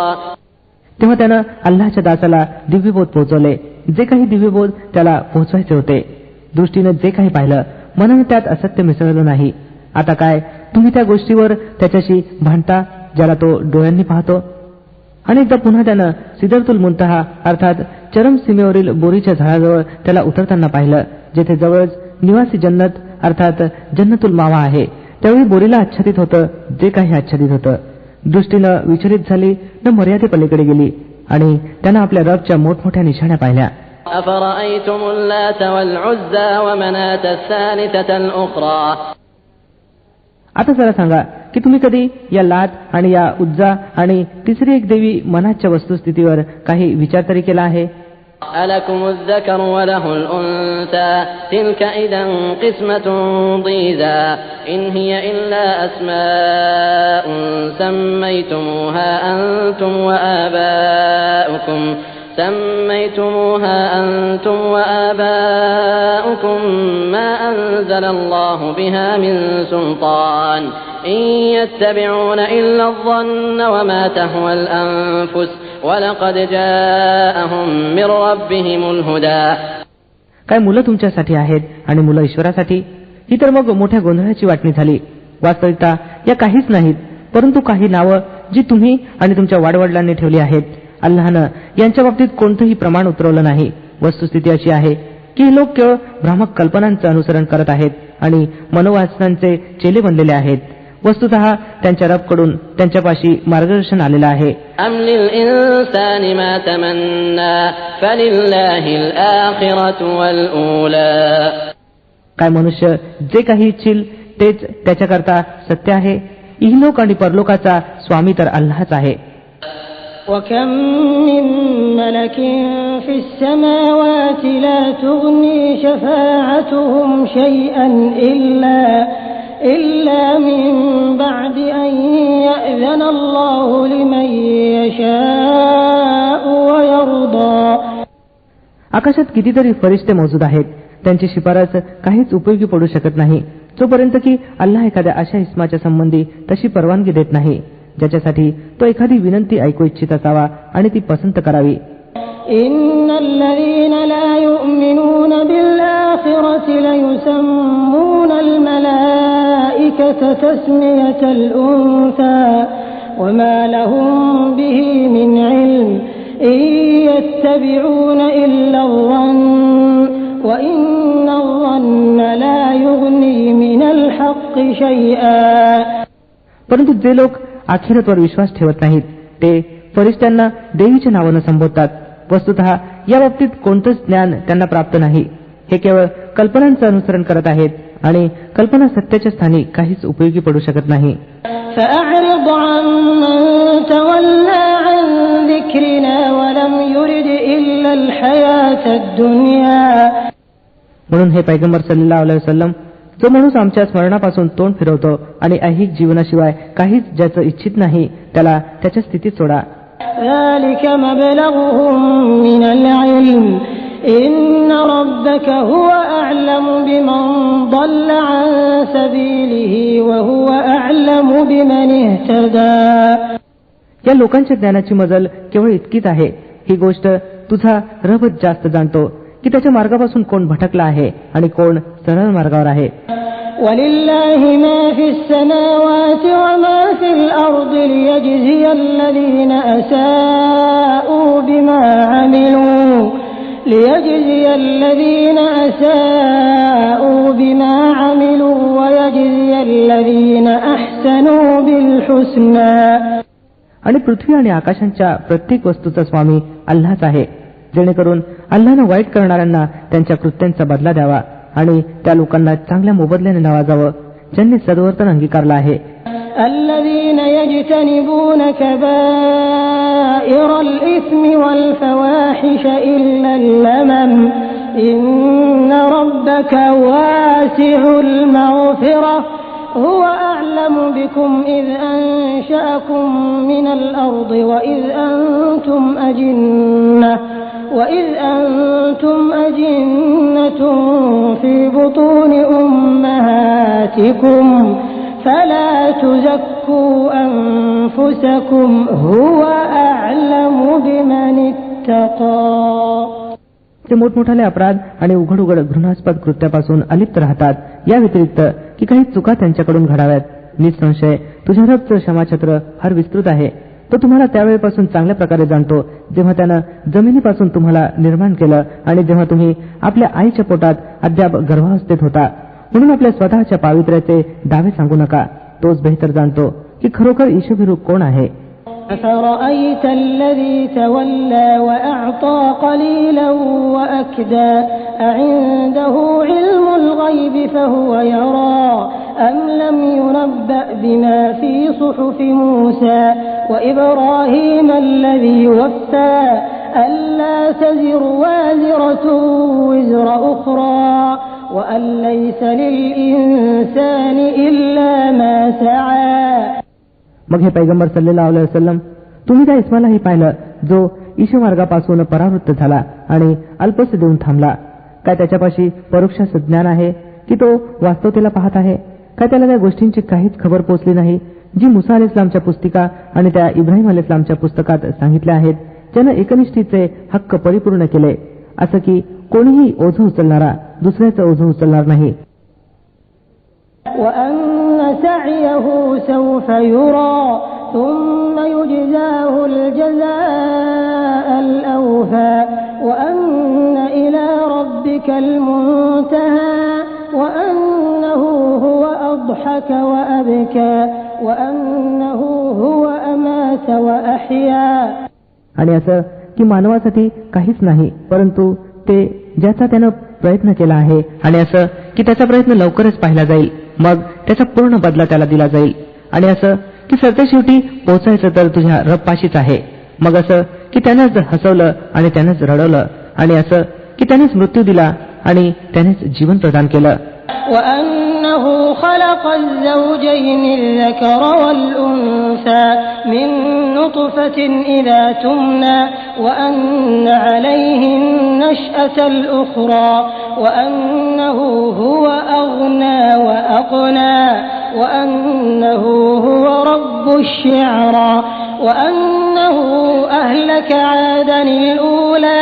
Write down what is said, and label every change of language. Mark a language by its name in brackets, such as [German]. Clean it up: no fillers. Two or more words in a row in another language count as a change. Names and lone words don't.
[Marathi] तेव्हा त्यानं अल्लाहच्या दासाला दिव्यबोध पोहोचवले, जे काही दिव्यबोध त्याला पोहोचवायचे होते. दृष्टीनं जे काही पाहिलं, मनानं त्यात असत्य मिसळलं नाही. आता काय तुम्ही त्या गोष्टीवर त्याच्याशी भांडता ज्याला तो डोळ्यांनी पाहतो. अनेकदा पुन्हा त्यानं सिदरतुल मुंतहा अर्थात चरम सीमेवरील बोरीच्या झाडाजवळ त्याला उतरताना पाहिलं, जेथे जवळच निवासी जन्नत अर्थात जन्नतुल मावा आहे. त्यावेळी बोरीला आच्छादित होतं जे काही आच्छादित होतं. दृष्टीनं विचलित झाली न मर्यादेपलीकडे गेली आणि त्यानं आपल्या रबच्या मोठमोठ्या निशाण्या पाहिल्या. [Arabic] أفرأيتم اللات والعزى ومناة الثالثة الأخرى. [Marathi] आता जरा सांगा की तुम्ही कधी या लात आणि या उज्जा आणि तिसरी एक देवी मनाच्या वस्तुस्थितीवर काही विचार तरी केला आहे? [Arabic] ألكم الذكر وله الأنثى تلك إذا قسمة ضيزى إن هي إلا أسماء سميتموها أنتم وآباؤكم ما أنزل الله بها من سلطان إن يتبعون إلا الظن وما تهوى الأنفس ولقد جاءهم من ربهم الهدى. [Marathi] काय मुलं तुमच्यासाठी आहेत आणि मुलं ईश्वरासाठी? ही तर मग मोठ्या गोंधळाची वाटणी झाली. वास्तविकता या काहीच नाहीत परंतु काही नावं जी तुम्ही आणि तुमच्या वाडवडिलांनी ठेवली आहेत. अल्लाहनं यांच्या बाबतीत कोणतंही प्रमाण उतरवलं नाही. वस्तुस्थिती अशी आहे की हे लोक केवळ भ्रामक कल्पनांचं अनुसरण करत आहेत आणि मनोवासनांचे चेले बनलेले आहेत. वस्तुतः त्यांच्या रबकडून त्यांच्यापाशी मार्गदर्शन आलेलं आहे. [Arabic] أم للإنسان ما تمنى فلله الآخرة والأولى. [Marathi] काय मनुष्य जे काही इच्छिल तेच त्याच्याकरता सत्य आहे. इहलोक आणि परलोकाचा स्वामी तर अल्लाहच आहे. [Arabic] وكم من ملك في السماوات لا تغني شفاعتهم شيئا إلا من بعد أن يأذن الله لمن يشاء ويرضى. [Marathi] आकाशात कितीतरी फरिश्ते मौजूद आहेत, त्यांची शिफारस काहीच उपयोगी पडू शकत नाही जोपर्यंत की अल्लाह एखाद्या अशा इस्माच्या संबंधी तशी परवानगी देत नाही ज्याच्यासाठी तो एखादी विनंती ऐकू इच्छित असावा आणि ती पसंत करावी. [Arabic] إن الذين لا يؤمنون بالآخرة ليسمون الملائكة تسمية الأنثى وما لهم به من علم إن يتبعون إلا الظن وإن الظن لا يغني من الحق شيئا. [Marathi] परंतु जे लोक आखिरतवर विश्वास ठेवत नाहीत ते फरिश्त्यांना देवीच्या नावानं संबोधतात. वस्तुतः या बाबतीत कोणतंच ज्ञान त्यांना प्राप्त नाही. हे केवळ कल्पनांचं अनुसरण करत आहेत आणि कल्पना सत्याच्या स्थानी काहीच उपयोगी पडू शकत नाही. [Arabic] فأعرض عمن تولى عن ذكرنا ولم يرد إلا الحياة الدنيا. [Marathi] म्हणून हे पैगंबर [Arabic] صلى الله عليه وسلم, [Marathi] जो माणूस आमच्या स्मरणापासून तोंड फिरवतो आणि ऐहिक जीवनाशिवाय काहीच ज्याचं इच्छित नाही त्याला त्याच्या स्थितीत सोडा. [Arabic] ذلك مبلغهم من العلم إن ربك هو أعلم بمن ضل عن سبيله وهو أعلم بمن اهتدى. [Marathi] या लोकांच्या ज्ञानाची मजल केवळ इतकीच आहे, ही गोष्ट तुझा रबच जास्त जाणतो की त्याच्या मार्गापासून कोण भटकला आहे आणि कोण सरळ मार्गावर आहे. [Arabic] ولله ما في السماوات وما في الأرض ليجزي الذين أساءوا بما عملوا ويجزي للذين أحسنوا بالحسنى. [Marathi] आणि पृथ्वी आणि आकाशांच्या प्रत्येक वस्तूचा स्वामी अल्लाहच आहे, जेणेकरून अल्लाहनं वाईट करणाऱ्यांना त्यांच्या कृत्यांचा बदला द्यावा आणि त्या लोकांना चांगल्या मोबदल्याने नवाजावं ज्यांनी सद्वर्तन अंगीकारलं आहे. [Arabic] الذين يجتنبون كبائر الإثم والفواحش إلا اللمم إن ربك واسع المغفرة هو أعلم بكم إذ أنشأكم من الأرض وإذ أنتم أجنة في بطون أمهاتكم فلا تزكوا أنفسكم هو أعلم بمن اتقى. [Marathi] ते मोठमोठाले अपराध आणि उघड उघड घृणास्पद कृत्यापासून अलिप्त राहतात. या व्यतिरिक्त की काही चुका त्यांच्याकडून घडाव्यात, निसंशय तुझ्या रबचं क्षमाछत्र फार विस्तृत आहे. तो तुम्हाला त्यावेळेपासून चांगल्या प्रकारे जाणतो जेव्हा त्यानं जमिनीपासून तुम्हाला निर्माण केलं आणि जेव्हा तुम्ही आपल्या आईच्या पोटात अद्याप गर्भावस्थेत होता. म्हणून आपल्या स्वतःच्या पावित्र्याचे दावे सांगू नका. तोच बेहतर जाणतो की खरोखर ईशभिरू कोण आहे. [Arabic] أفرأيت الذي تولى وأعطى قليلا وأكدى أعنده علم الغيب فهو يرى أم لم ينبأ بما في صحف موسى وإبراهيم الذي وفى ألا تزر وازرة وزر أخرى وأن ليس للإنسان إلا ما سعى. [Marathi] मग हे पैगंबर [Arabic] صلى الله عليه وسلم, [Marathi] तुम्ही त्या इस्मालाही पाहिलं जो ईशमार्गापासून परावृत्त झाला आणि अल्पस देऊन थांबला. काय त्याच्यापाशी परोक्ष ज्ञान आहे की तो वास्तवतेला पाहत आहे? काय त्याला त्या गोष्टींची काहीच खबर पोचली नाही जी मुसा अलैहिस्सलामच्या पुस्तिका आणि त्या इब्राहिम अलैहिस्सलामच्या पुस्तकात सांगितल्या आहेत, ज्यानं एकनिष्ठीचे हक्क परिपूर्ण केले, असं की कोणीही ओझं उचलणारा दुसऱ्याचं ओझं उचलणार नाही. [Arabic] وأن سعيه سوف يرى ثم يجزاه الجزاء الأوفى وأن إلى ربك المنتهى وأنه هو أضحك وأبكى وأنه هو أمات وأحيا. [Marathi] आणि असं की मानवासाठी काहीच नाही परंतु ते ज्याचा त्यानं प्रयत्न केला आहे, आणि असं की त्याचा प्रयत्न लवकरच पाहिला जाईल, मग त्याचा पूर्ण बदला त्याला दिला जाईल. आणि असं की सरतेशेवटी पोहोचायचं तर तुझ्या रबपाशीच आहे. मग असं की त्यानंच हसवलं आणि त्यानंच रडवलं, आणि असं की त्यानेच मृत्यू दिला आणि त्यानेच जीवन प्रदान केलं. [Arabic] وأنه خلق الزوجين الذكر والأنثى من نطفة إذا تمنى وأن عليه النشأة الأخرى وأنه هو أغنى وأقنى وأنه هو رب الشعرى وأنه أهلك عادا الأولى.